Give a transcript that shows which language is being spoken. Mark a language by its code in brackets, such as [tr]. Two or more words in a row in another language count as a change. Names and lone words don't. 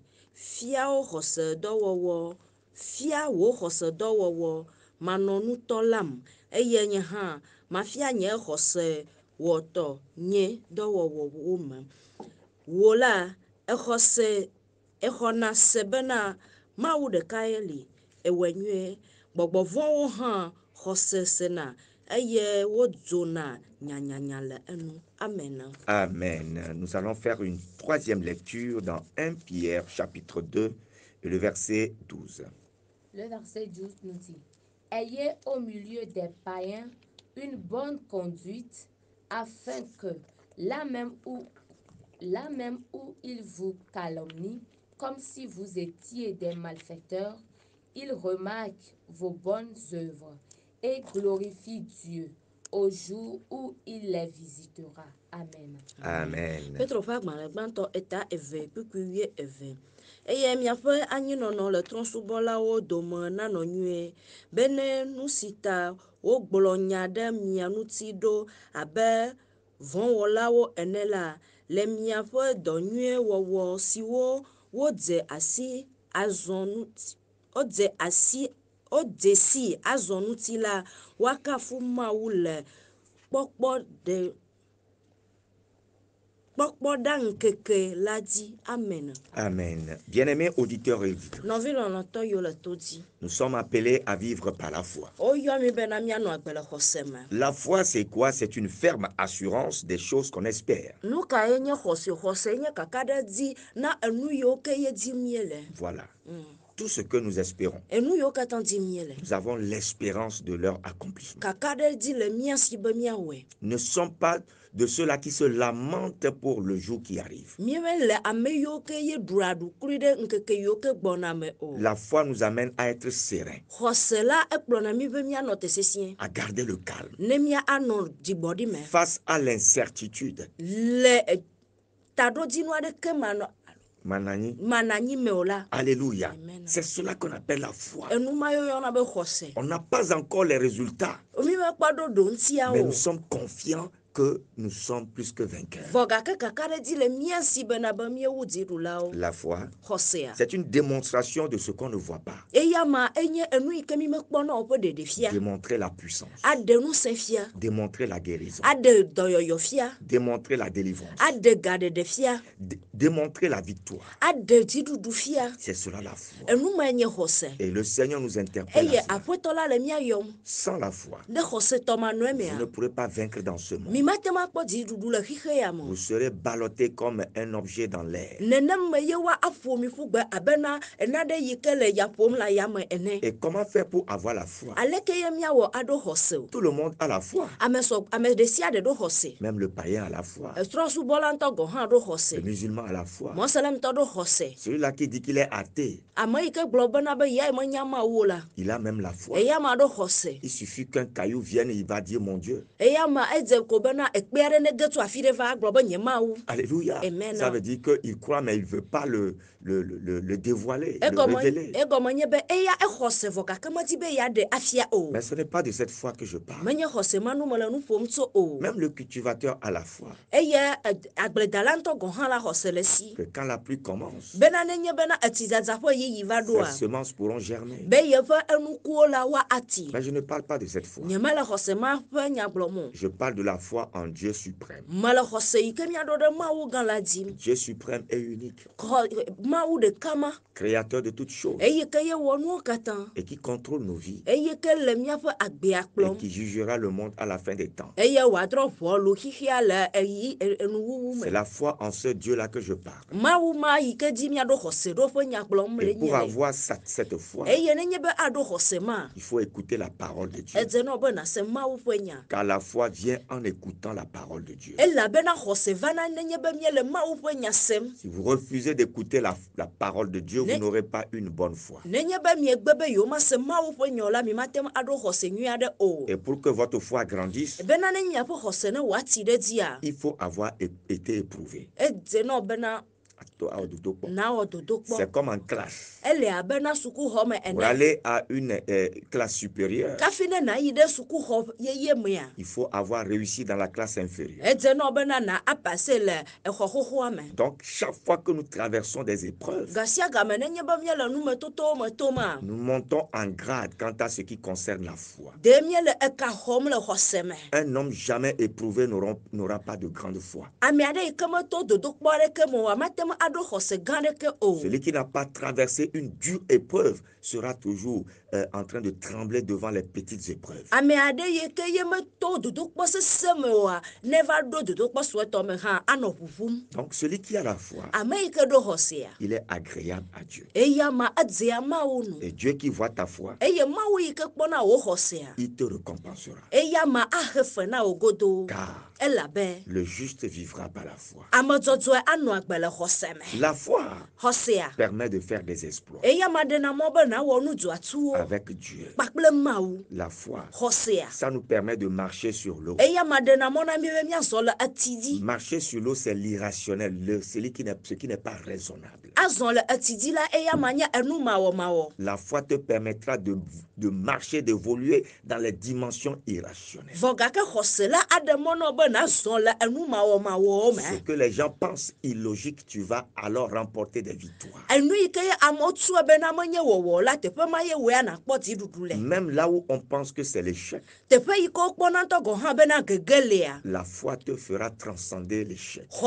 [ee] Fia wò xɔse dɔwɔwɔ, manɔ nutɔ lam, eye nye hã mafia nye xɔse wɔtɔ nye dɔwɔwɔwo me. Wò la, exɔna se bena Mawu ɖekae li, ewɔe nyuie. Gbɔgbɔ vɔ̃wo hã xɔse sena, eye wodzona nyanyanya le enu. Amen. Amen. [fr] Nous allons faire une troisième lecture dans 1 Pierre chapitre 2 et le verset 12. Le verset 12 nous dit, « Ayez au milieu des païens une bonne conduite, afin que, là même où ils vous calomnient, comme si vous étiez des malfaiteurs, ils remarquent vos bonnes œuvres et glorifient Dieu au jour où il les visitera. Amen. Amen. [ee] Petro ƒe agbalẽ gbãtɔ eta 2 kpikpi 12. Eye miaƒe anyinɔnɔ le trɔ̃subɔlawo dome nanɔ nyuie, be ne nu si ta wogblɔ nya ɖe mia ŋuti ɖo abe vɔ̃wɔlawo ene la, le miaƒe dɔ nyuie wɔwɔ siwo wodze asi azɔ ŋuti wodze si azɔ ŋuti la woakafu Mawu le kpɔkpɔ ŋkeke la dzi. Amen. Amen. [fr] Bien-aimés auditeurs et auditrices, [ee] Nɔvi lɔlɔ̃tɔ yiwo le to dzi. [fr] nous sommes appelés à vivre par la foi. [ee] Woyɔ mi bena mianɔ agbe le xɔse me. [fr] La foi, c'est quoi? C'est une ferme assurance des choses qu'on espère. [ee] Nu ka ye nye xɔse? Xɔse nye kaka ɖe dzi na enu yiwo ke ye dzi miele. [fr] Voilà. Tout ce que nous espérons. [ee] Enu yiwo katã dzi miele. [fr] Nous avons l'espérance de leur accomplissement. [ee] Kaka ɖe dzi le mia si be miawɔe. [fr] Ne sommes pas de ceux-là qui se lamentent pour le jour qui arrive. [ee] Miele ame yiwo ke ye ɖua ɖukui ɖe ŋkeke yiwo ke gbɔna me o. [fr] La foi nous amène à être sereins, [ee] Xɔse la ekplɔna mi be mianɔ te sesĩe. [fr] à garder le calme [ee] Ne mia anɔ dzigbɔɖi me. [fr] face à l'incertitude. [ee] Le taɖodzinua ɖeke Manani. mananyi me o la. Alléluia. Amen. [fr] C'est cela qu'on appelle la foi. [ee] Enu ma yo yɔna be xɔse. [fr] On n'a pas encore les résultats, [ee] Mi mekpɔ ɖoɖo ŋutia [fr] mais [ee] o. [fr] nous sommes confiants que nous sommes plus que vainqueurs. [ee] Vɔ gake kaka ɖe dzi le mia si bena be miewu dziɖulawo. [fr] La foi, [ee] Xɔsea. [fr] c'est une démonstration de ce qu'on ne voit pas. [ee] Eya ma enye enu yi ke mi mekpɔna o ƒe ɖeɖefia. [fr] Démontrer la puissance, [ee] Aɖe ŋusẽ fia. [fr] démontrer la guérison, [ee] Aɖe dɔyɔyɔ fia. [fr] démontrer la délivrance, [ee] Aɖe gaɖeɖe fia. [fr] démontrer la victoire. [ee] Aɖe dziɖuɖu fia. [fr] C'est cela la foi. [ee] Enu ma nye xɔse. [fr] Et le Seigneur nous interpelle [ee] Eye [fr] à cela. [ee] aƒetɔ la le mia yɔm. [fr] Sans la foi, [ee] Ne xɔsetɔ manɔe [fr] vous ne [ee] mea. [fr] pourrez pas vaincre dans ce monde. [ee] Mi mate ma kpɔ dziɖuɖu le xixe ya me. [fr] Vous serez ballotté comme un objet dans l'air. [ee] Nenem me ye wa aƒo mi ƒu gbe abena ena ɖe yi ke le ya ƒom le yame ene. [fr] Et comment faire pour avoir la foi? [ee] Aleke ye miawɔ aɖo xɔse o. [fr] Tout le monde a la foi. [ee] Ame ɖe sia ɖe ɖo xɔse. [fr] Même le païen a la foi. [ee] Trɔsubɔla ŋutɔ gɔ hã ɖo xɔse. [fr] Le musulman a la foi. [ee] Mɔselemtɔ ɖo xɔse. [fr] Celui-là qui dit qu'il est athée, [ee] Ame yi ke gblɔ bena be ya menya Mawu o la. [fr] il a même la foi. [ee] Eya ma ɖo xɔse. [fr] Il suffit qu'un caillou vienne et il va dire mon Dieu. [ee] Eya ma edze ko bena ekpe aɖe ne ge tso afi ɖe va agblɔ be nye Mawu. Alléluia. Amen. [fr] Ça veut dire qu'il croit mais il ne veut pas le dévoiler, le révéler. [ee] Egɔme nye be eya exɔse vɔ gake medi be ya ɖe afia o. [fr] Mais ce n'est pas de cette foi que je parle. [ee] Menye xɔse ma nu me le nu ƒom tso o. [fr] Même le cultivateur a la foi. [ee] Eye agbledala ŋutɔ gɔ hã la xɔse le si. [fr] Que quand la pluie commence, [ee] Bena nenye bena etidzadza ƒe yiyi va [fr] ces [ee] ɖoa. [fr] semences pourront germer. [ee] Be yeƒe enukuwo la wa ati. [fr] Mais je ne parle pas de cette foi. [ee] Nye mele xɔse ma ƒe nya gblɔm o. [fr] Je parle de la foi en Dieu suprême. [ee] Mele xɔse yi ke miaɖo ɖe Mawu gã la dzi. [fr] Dieu suprême et unique, [ee] Mawu ɖeka ma. [fr] créateur de toutes choses [ee] Eye ke ye wɔ nuwo katã. [fr] et qui contrôle nos vies [ee] Eye ke le miaƒe agbea [fr] et [ee] kplɔm. [fr] qui jugera le monde à la fin des temps. [ee] Eye wòadrɔ ʋɔlu xixia le enuwuwu [fr] C'est [ee] me. [fr] la foi en ce Dieu-là que je parle. [ee] Mawu ma yi ke dzi miaɖo xɔse ɖo ƒe nya gblɔm le [fr] Et pour [ee] nye le. [fr] avoir cette foi, [ee] Eye nenye be aɖo xɔse ma. [fr] il faut écouter la parole de Dieu. [ee] Edze nɔ be nàse Mawu ƒe nya. [fr] Car la foi vient en écoutant la parole de Dieu. [ee] Elabena xɔse vana nenye be miele Mawu ƒe nya sem. [fr] Si vous refusez d'écouter la parole de Dieu, vous n'aurez pas une bonne foi. [ee] Nenye be miegbe be yewomasẽ Mawu ƒe nya o la mi mate ŋu aɖo xɔse nyui aɖe o. [fr] Et pour que votre foi grandisse, [ee] Bena ne miaƒe xɔse ne wòati ɖe dzia. [fr] il faut avoir été éprouvé. [ee] Edze nɔ bena nawɔ dodo kpɔ. [fr] C'est comme en classe. [ee] Ele abena sukuxɔme [fr] Pour [ee] ene. [fr] aller à une classe supérieure, [ee] Kafi ne nayi ɖe sukuxɔ yeye mea. [fr] il faut avoir réussi dans la classe inférieure. [ee] Edze nɔ bena na apase le exɔ xoxoa me. [fr] Donc, chaque fois que nous traversons des épreuves, [ee] Gasia game nenye be miele numetotowo me toma. [fr] nous montons en grade quant à ce qui concerne la foi. [ee] De miele eka xɔm le xɔse me. [fr] Un homme jamais éprouvé n'aura pas de grande foi. [ee] Ame aɖe yi ke meto dodokpɔ aɖeke me o, amate ŋu aɖo xɔse gã aɖeke o. [fr] Celui qui n'a pas traversé une dure épreuve sera toujours en train de trembler devant les petites épreuves. [ee] Ame aɖe yi ke ye meto dodokpɔ sese me oa, ne va ɖo dodokpɔ suetɔ me hã anɔ ʋuʋum. [fr] Donc, celui qui a la foi, [ee] Ame yi ke ɖo xɔsea. [fr] il est agréable à Dieu. [ee] Eya ma edzea Mawu nu. [fr] Et Dieu qui voit ta foi, [ee] Eye Mawu yi ke kpɔna wo xɔsea. [fr] il te récompensera. [ee] Eya ma ahe fe na wo godo. [fr] Car [ee] Elabe [fr] le juste vivra par la foi. [ee] ame dzɔdzɔe anɔ agbe le xɔse me. [fr] La foi [ee] Xɔsea. [fr] permet de faire des exploits [ee] Eya ma ɖena mɔ be nawɔ nu dzɔatsuwo. [fr] avec Dieu. [ee] Kpakple Mawu. [fr] La foi, [ee] Xɔsea. [fr] ça nous permet de marcher sur l'eau. [ee] Eya ma ɖena mɔ na mi be miazɔ le eti dzi. [fr] Marcher sur l'eau, c'est l'irrationnel, ce qui n'est pas raisonnable. [ee] Azɔ le eti dzi la eya ma nye enu mawɔmawɔ. [fr] La foi te permettra de marcher, d'évoluer dans les dimensions irrationnelles. [ee] Vɔ gake xɔse la aɖe mɔ nɔ be [fr] Ce que les gens pensent illogique, tu vas alors remporter des victoires. Même là où on pense que c'est l'échec, la foi te fera transcender l'échec.